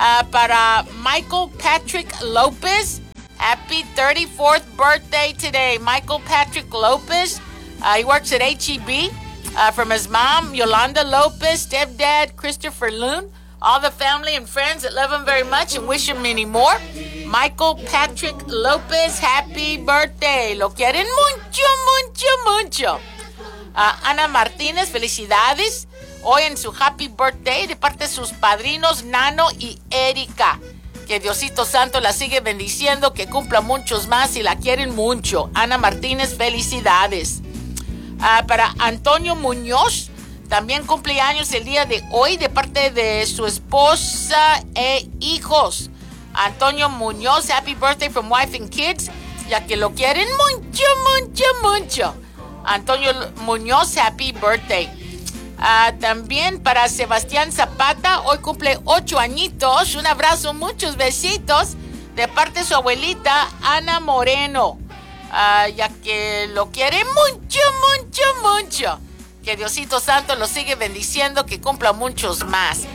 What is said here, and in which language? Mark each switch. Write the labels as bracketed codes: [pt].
[en] Para Michael Patrick Lopez, happy 34th birthday today. Michael Patrick Lopez, he works at HEB. From his mom, Yolanda Lopez, stepdad, Christopher Loon, all the family and friends that love him very much and wish him many more. Michael Patrick Lopez, happy birthday. [es] Lo quieren mucho, mucho, mucho. Ana Martínez, felicidades. Hoy en su [en] happy birthday, [es] de parte de sus padrinos Nano y Erika. Que Diosito Santo la sigue bendiciendo, que cumpla muchos más y la quieren mucho. Ana Martínez, felicidades. Para Antonio Muñoz, también cumple años el día de hoy, de parte de su esposa e hijos. Antonio Muñoz, [en] happy birthday from wife and kids, [es] ya que lo quieren mucho, mucho, mucho. [en] Antonio Muñoz, happy birthday. [es] También para Sebastián Zapata, hoy cumple 8 añitos. Un abrazo, muchos besitos de parte de su abuelita Ana Moreno, ya que lo quiere mucho, mucho, mucho. Que Diosito Santo lo sigue bendiciendo, que cumpla muchos más.